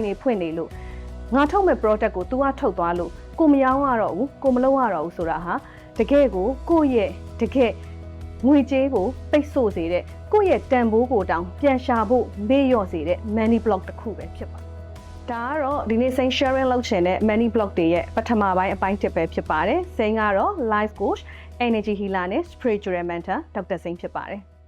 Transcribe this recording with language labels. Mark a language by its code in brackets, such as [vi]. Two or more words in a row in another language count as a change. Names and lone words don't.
[my] တွေဖွင့်နေလို့ငါထုတ်မဲ့ product ကို तू ကထုတ်သွားလို့ကိုမရောင်းရတော့ဘူးကိုမလုပ်ရတော့ဘူးဆိုတာဟာတကယ်ကိုရဲ့တကယ်ငွေကြေးကိုပိတ်ဆို့စေတဲ့ကိုယ့်ရဲ့တန်ဖိုးကိုတောင်ပြန်ရှာဖို့မေ့လျော့စေတဲ့ [en] money block [my] တစ်ခုပဲဖြစ်ပါတယ်ဒါကတော့ဒီနေ့စိန် sharing လုပ်ချင်တဲ့ [en] money block [my] တွေရဲ့ပထမပိုင်းအပိုင်းတစ်ပဲဖြစ်ပါတယ်စိန်ကတော့ [en] life coach energy healer [my] နဲ့ [en] spiritual mentor [my] ဒေါက်တာစိန်ဖြစ်ပါတယ်